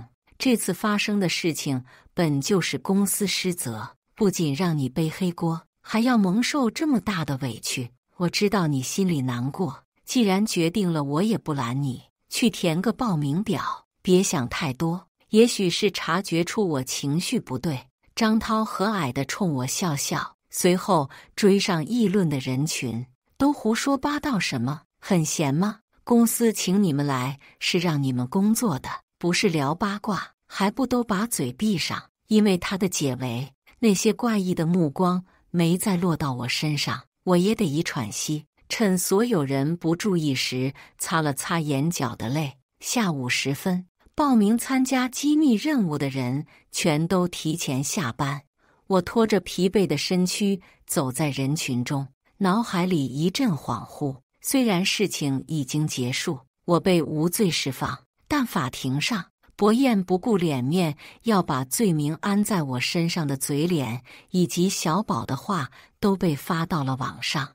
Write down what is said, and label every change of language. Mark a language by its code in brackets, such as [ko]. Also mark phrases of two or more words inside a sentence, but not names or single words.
[zh] 這次發生的事情本就是公司失責，不僅讓你背黑鍋，還要蒙受這麼大的委屈。我知道你心裡難過，既然決定了，我也不攔你，去填個報名表。別想太多，也許是察覺出我情緒不對。張濤和藹地衝我笑笑，隨後追上議論的人群，都胡說八道什麼？很閒嗎？公司請你們來是讓你們工作的，不是聊八卦，還不都把嘴閉上？因為他的解圍，那些怪異的目光沒再落到我身上，我也得一喘息，趁所有人不注意時擦了擦眼角的淚。下午時分，報名參加機密任務的人全都提前下班， 我拖着疲憊的身軀走在人群中，腦海裡一陣恍惚。雖然事情已經結束，我被無罪釋放，但法庭上，薄燕不顧臉面，要把罪名安在我身上的嘴臉，以及小寶的話，都被發到了網上。